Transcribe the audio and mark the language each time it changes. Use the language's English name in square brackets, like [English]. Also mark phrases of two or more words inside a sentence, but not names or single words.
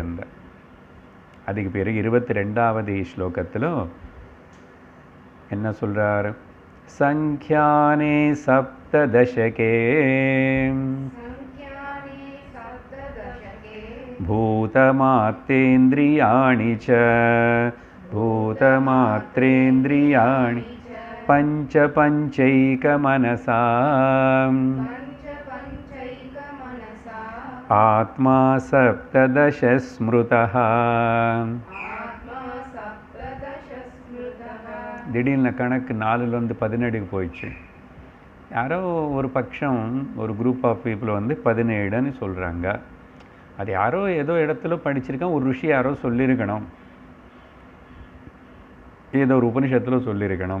[Tamil] அந்த அதுக்கு பிறகு 22வது ஸ்லோகத்தில் என்ன சொல்கிறார்? [Sanskrit] संख्याने सप्तदशके भूतमात्रेन्द्रियाणि च भूतमात्रेन्द्रियाणि पंच पंचैकमनसा आत्मा सप्तदश स्मृतः. [Tamil] திடீர்னு கணக்கு 4லேருந்து 17க்கு போயிடுச்சு. யாரோ ஒரு பட்சம், ஒரு [English] group of people [Tamil] வந்து 17ன்னு சொல்கிறாங்க. அது யாரோ ஏதோ இடத்துல படிச்சிருக்கான், ஒரு ருஷி யாரோ சொல்லியிருக்கணும், ஏதோ ஒரு உபனிஷத்தில் சொல்லியிருக்கணும்.